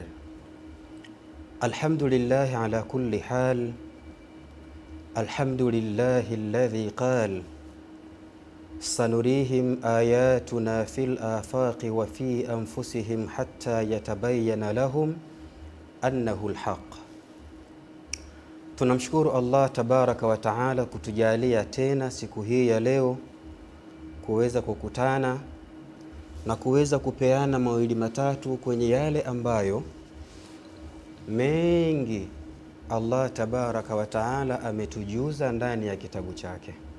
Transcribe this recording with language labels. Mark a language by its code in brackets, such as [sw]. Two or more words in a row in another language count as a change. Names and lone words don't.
[ar] الحمد لله على كل حال. الحمد لله الذي قال سنريهم آياتنا في الآفاق وفي أنفسهم حتى يتبين لهم أنه الحق. [sw] Tunamshukuru [ar] الله تبارك وتعالى [sw] kutujalia tena siku hii ya leo kuweza kukutana na kuweza kupeana mawili matatu kwenye yale ambayo mengi [ar] الله تبارك وتعالى [sw] ametujuza ndani ya kitabu chake.